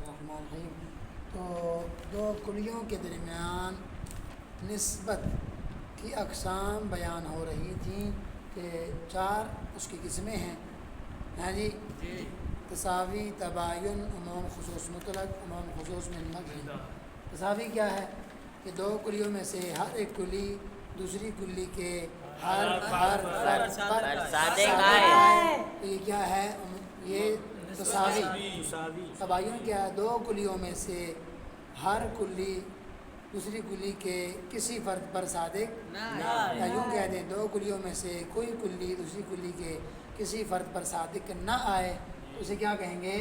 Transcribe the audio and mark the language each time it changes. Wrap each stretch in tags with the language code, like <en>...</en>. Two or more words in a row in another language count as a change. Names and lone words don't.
<ur>الرحیم۔ تو دو کلیوں کے درمیان نسبت کی اقسام بیان ہو رہی تھیں کہ 4 اس کی قسمیں ہیں۔ ہاں جی، تساوی، تباین، عموم خصوص مطلق، عموم خصوص من مدح۔ تساوی کیا ہے کہ دو کلیوں میں سے ہر ایک کلی دوسری کلی کے ہر فرد پر صادق ہے۔ یہ کیا ہے؟ یہ تساوی۔ تباین کیا ہے؟ دو کلیوں میں سے ہر کلی دوسری کلی کے کسی فرد پر صادق یا یوں کہہ دیں دو کلیوں میں سے کوئی کلی دوسری کلی کے کسی فرد پر صادق نہ آئے، اسے کیا کہیں گے؟</ur>